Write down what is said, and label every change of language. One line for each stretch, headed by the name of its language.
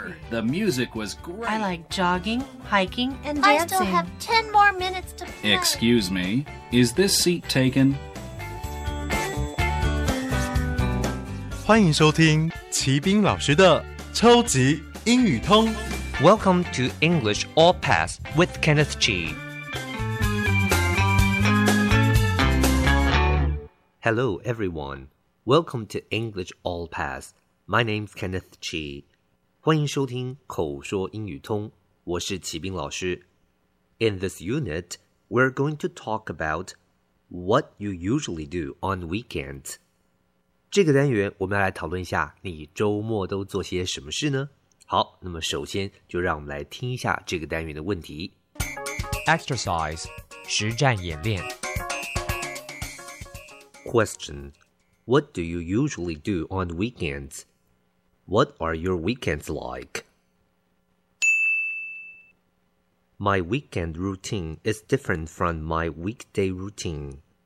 English: The music was great. I like jogging, hiking, and dancing. I still have 10 more minutes to play. Excuse me, is this seat taken?
Chinese: 欢迎收听齐宾老师的超级英语通。
English: Welcome to English All Pass with Kenneth Chi. Hello, everyone. Welcome to English All Pass. My name's Kenneth Chi.
Chinese: 欢迎收听口说英语通，我是齐宾老师。
English: In this unit, we're going to talk about what you usually do on weekends.
Chinese: 这个单元我们要来讨论一下你周末都做些什么事呢？好，那么首先就让我们来听一下这个单元的问题。
English: Exercise,
Chinese: 实战演练。
English: Question, what do you usually do on weekends? What are your weekends like? My weekend routine is different from my weekday routine.